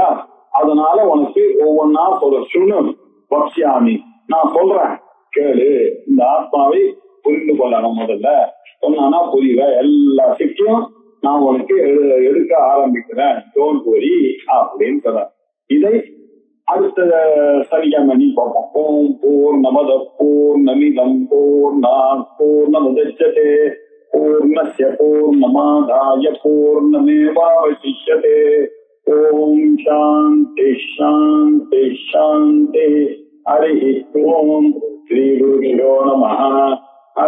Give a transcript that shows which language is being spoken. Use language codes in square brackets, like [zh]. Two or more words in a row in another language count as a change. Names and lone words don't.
[ta] அதனால உனக்கு ஒவ்வொன்னா சொல்ற [sa] शृणु वक्ष्यामि, [ta] நான் சொல்றேன் கேளு, இந்த ஆத்மாவை புரிந்து கொள்ளணும். முதல்ல சொன்னா புரியுற எல்லா சிக்கையும் நான் உனக்கு எடுக்க ஆரம்பிக்கிறேன், [en] don't worry [ta] அப்படின்னு சொல்றேன். இதை அடுத்த சனிக்கிழமை நீ பார்ப்போம். [sa] ॐ पूर्णमदः पूर्णमिदं पूर्णात् पूर्णमुदच्यते पूर्णस्य पूर्णमादाय पूर्णमेवावशिष्यते. ॐ शान्ति शान्ति शान्ति. हरि ॐ। श्री गुरुभ्यो नमः.